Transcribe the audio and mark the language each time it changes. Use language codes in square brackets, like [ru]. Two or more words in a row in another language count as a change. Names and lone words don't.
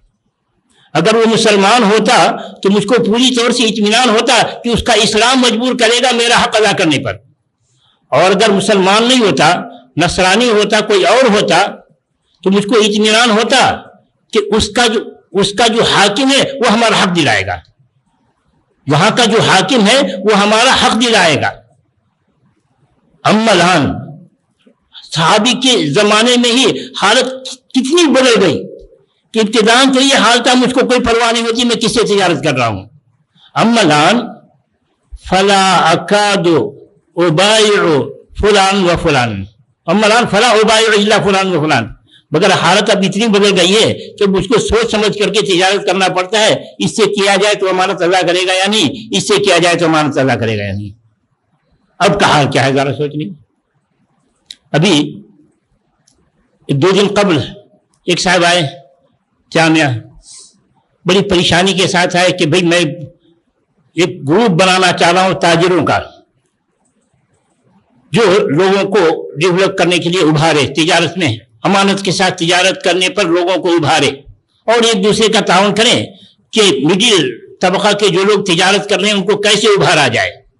[ur] اگر وہ مسلمان ہوتا تو مجھ کو پوری طور سے اطمینان ہوتا کہ اس کا اسلام مجبور کرے گا میرا حق ادا کرنے پر. اور اگر مسلمان نہیں ہوتا، نصرانی ہوتا، کوئی اور ہوتا، تو مجھ کو اطمینان ہوتا کہ اس کا جو حاکم ہے وہ ہمارا حق دلائے گا، وہاں کا جو حاکم ہے وہ ہمارا حق دلائے گا. [ar] اما الان، [ur] صحابی کے زمانے میں ہی حالت کتنی بدل گئی کہ ابتداءً تو یہ حال تھا مجھ کو کوئی پرواہ نہیں ہوتی میں کس سے تجارت کر رہا ہوں. [ar] اما الان فلا اکاد ابایع فلان و فلان، اما الان فلا ابایع الا فلان و فلان. [ur] مگر حالت اب اتنی بدل گئی ہے کہ مجھ کو سوچ سمجھ کر کے تجارت کرنا پڑتا ہے، اس سے کیا جائے تو امانت ادا کرے گا یا نہیں، اس سے کیا جائے تو امانت ادا کرے گا یا نہیں. اب کا حال کیا ہے ذرا سوچ لیں. ابھی 2 دن قبل ایک صاحب آئے جامعہ، بڑی پریشانی کے ساتھ آئے کہ بھئی میں ایک گروپ بنانا چاہ رہا ہوں تاجروں کا، جو لوگوں کو ڈیولپ کرنے کے لیے ابھارے، تجارت میں امانت کے ساتھ تجارت کرنے پر لوگوں کو ابھارے اور ایک دوسرے کا تعاون کریں کہ مڈل طبقہ کے جو لوگ تجارت کر رہے ہیں ان کو کیسے ابھارا جائے.